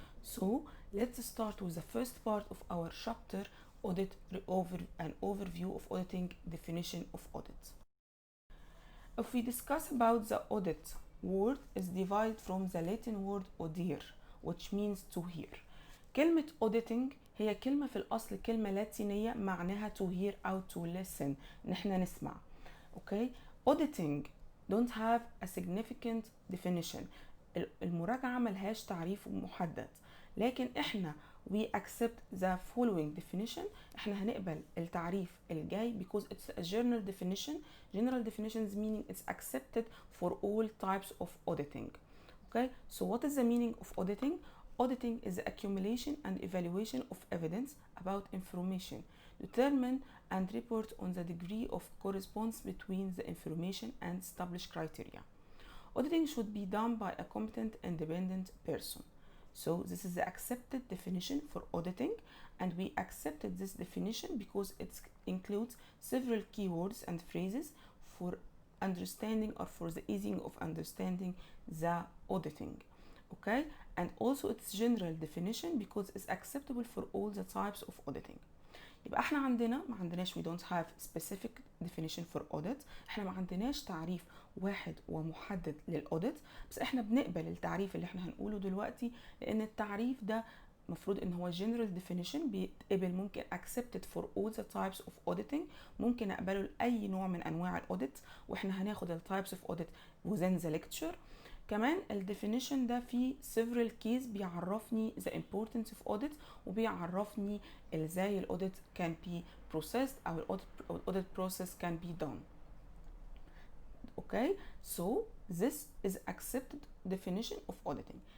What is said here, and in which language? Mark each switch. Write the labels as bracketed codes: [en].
[en] So let's start with the first part of our chapter, an overview of auditing, definition of audit. If we discuss about the audit word, is derived from the Latin word audire, which means to hear. [ar] كلمة auditing هي كلمة في الأصل كلمة لاتينية معناها [en] to hear [ar] أو [en] to listen، [ar] نحن نسمع. [en] Okay? Auditing don't have a significant definition. [ar] المراجعة ملهاش تعريف محدد، لكن احنا [en] we accept the following definition. [ar] احنا هنقبل التعريف الجاي [en] because it's a general definition. General definitions meaning it's accepted for all types of auditing. Okay? So what is the meaning of auditing? Auditing is the accumulation and evaluation of evidence about information, determine and report on the degree of correspondence between the information and established criteria. Auditing should be done by a competent independent person. So this is the accepted definition for auditing, and we accepted this definition because it includes several keywords and phrases for understanding or for the easing of understanding the auditing. Okay, and also its general definition because it's acceptable for all the types of auditing. [ar] يبقى احنا ما عندناش [en] we don't have specific definition for audit. [ar] احنا ما عندناش تعريف واحد ومحدد للاوديت، بس احنا بنقبل التعريف اللي احنا هنقوله دلوقتي، لان التعريف ده مفروض ان هو [en] general definition [ar] بيتقبل، ممكن [en] accepted for all the types of auditing، [ar] ممكن اقبله لاي نوع من انواع الاوديت، واحنا هناخد ال [en] types of audit within the lecture. [ar] كمان الديفينيشن ده فيه several keys بيعرفني [en] the importance of audit، [ar] وبيعرفني ازاي الاوديت [en] can be processed [ar] او [en] audit process can be done. Okay, so this is accepted definition of auditing.